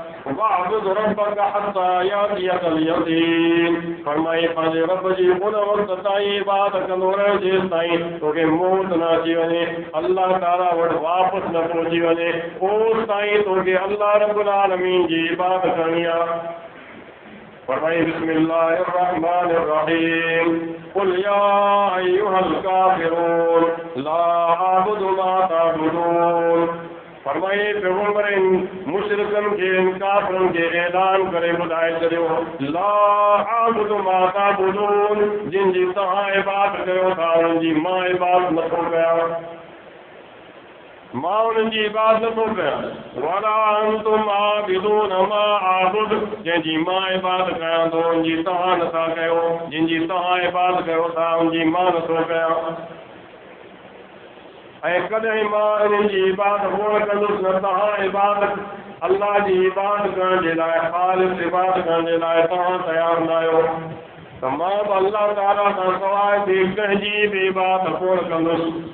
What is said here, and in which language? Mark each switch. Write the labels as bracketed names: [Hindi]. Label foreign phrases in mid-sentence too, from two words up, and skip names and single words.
[Arabic] واعبد ربك حتى يأتيك اليقين. [Sindhi] फरमाई पंहिंजे रब जी उन वक़्त ताईं इबादत कंदो रहे जेस ताईं तोखे मौत न अची वञे, अल्लाह ताला वटि वापसि न पहुची वञे, ओस ताईं तोखे अल्लाह रब्बुल आलमीन जी इबादत करणी आहे। [Arabic] फरमाई بسم الله الرحمن الرحيم قل يا أيها الكافرون لا أعبد ما تعبدون. [Sindhi] फरमाई पैगंबर मुशरिकन के काफिरन के ऐलान करे ॿुधाए छॾियो, [Arabic] لا أعبد ما تعبدون, [Sindhi] जिन जी तव्हां इबादत कयो था उन्हनि जी मां इबादत नथो कयां, मां उन्हनि जी इबादत नथो कयां। [Arabic] ولا أنتم عابدون ما أعبد, [Sindhi] जंहिंजी मां इबादत कयां थो उनजी तव्हां नथा कयो, जिन जी तव्हां इबादत कयो था उनजी मां नथो कयां। ऐं कॾहिं मां इन्हनि जी इबादत कोन कंदुसि न तव्हां इबादत अल्लाह जी इबादत करण जे लाइ, ख़ालिस इबादत करण जे लाइ तव्हां तयारु न आहियो, त मां बि अल्लाह ताला खां सवाइ ॿिए कंहिंजी बि इबादत कोन कंदुसि।